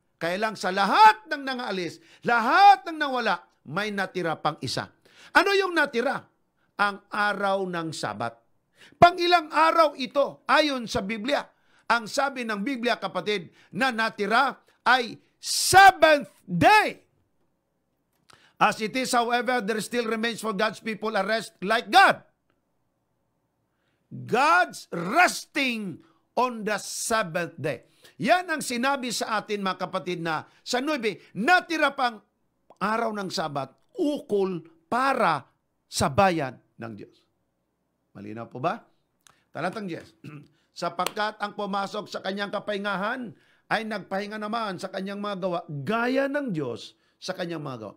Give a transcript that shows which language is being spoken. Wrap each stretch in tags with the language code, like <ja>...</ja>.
<tl>Kaya lang sa lahat ng nangaalis, lahat ng nawala, may natira pang isa. Ano yung natira? Ang araw ng Sabat. Pangilang araw ito, ayon sa Biblia. Ang sabi ng Biblia, kapatid, na natira ay 7th day.</tl> <en>As it is, however, there still remains for God's people a rest like God. God's resting on the 7th day.</en> <tl>Yan ang sinabi sa atin, mga kapatid, na sa 9, natira pang araw ng Sabat, ukol para sa bayan ng Diyos. Malinaw po ba? Talatang 10. Sapagkat ang pumasok sa kanyang kapahingahan ay nagpahinga naman sa kanyang mga gawa, gaya ng Diyos sa kanyang mga gawa.</tl>